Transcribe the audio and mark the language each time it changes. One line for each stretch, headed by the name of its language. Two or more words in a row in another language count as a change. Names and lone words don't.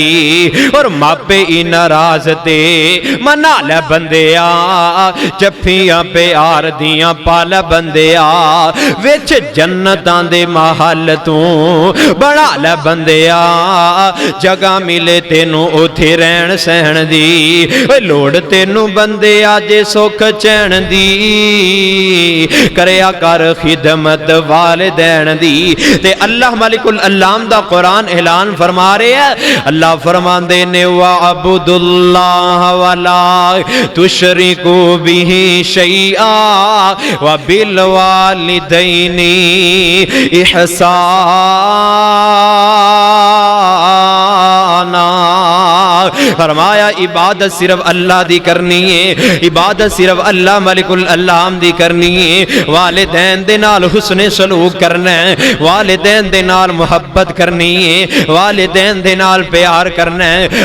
Punjabi: ਔਰ ਮਾਪੇ ਹੀ ਨਾਰਾਜ਼ ਤੇ ਮਨਾ ਲੇ ਬੰਦਿਆ, ਜੱਫੀਆਂ ਪਿਆਰ ਦੀਆਂ ਪਾ ਲੈ ਬੰਦਿਆ, ਵਿਚ ਜੰਨਤਾਂ ਦੇ ਮਹਿਲ ਤੂ ਬਣਾ ਲੇ ਬੰਦਿਆ, ਜਗ੍ਹਾ ਮਿਲੇ ਤੈਨੂੰ ਉੱਥੇ ਰਹਿਣ ਸਹਿਣ ਦੀ, ਲੋੜ ਤੈਨੂੰ ਬੰਦਿਆ ਜੇ ਸੁਖ ਚੈਨ ਦੀ, ਕਰਿਆ ਕਰ ਖ਼ਿਦਮਤ ਵਾਲਿਦੈਨ ਦੀ। ਤੇ ਅੱਲਾਹ ਮਲਿਕੁਲ ਅੱਲਾਮ ਦਾ ਕੁਰਾਨ ਐਲਾਨ ਫ਼ਰਮਾ ਰਹੇ ਹੈਂ, ਅੱਲਾਹ ਫ਼ਰਮਾਂਦੇ ਨੇ
Arabic: واعبدوا الله ولا تشركوا به شيئا وبالوالدين إحسانا.
Punjabi: ਫ਼ਰਮਾਇਆ ਇਬਾਦਤ ਸਿਰਫ਼ ਅੱਲਾਹ ਦੀ ਕਰਨੀ ਹੈ, ਇਬਾਦਤ ਸਿਰਫ਼ ਅੱਲਾਹ ਮਲਿਕੁਲ ਅੱਲਾਮ ਦੀ ਕਰਨੀ ਹੈ, ਵਾਲਿਦੈਨ ਦੇ ਨਾਲ ਹੁਸਨੇ ਸੁਲੂਕ ਕਰਨਾ ਹੈ, ਵਾਲਿਦੈਨ ਦੇ ਨਾਲ ਮੁਹੱਬਤ ਕਰਨੀ ਹੈ, ਵਾਲਿਦੈਨ ਦੇ ਨਾਲ ਪਿਆਰ ਕਰਨਾ ਹੈ, वालिदैन दे नाल मुहब्बत करनी है, वालिदैन दे नाल प्यार करना है।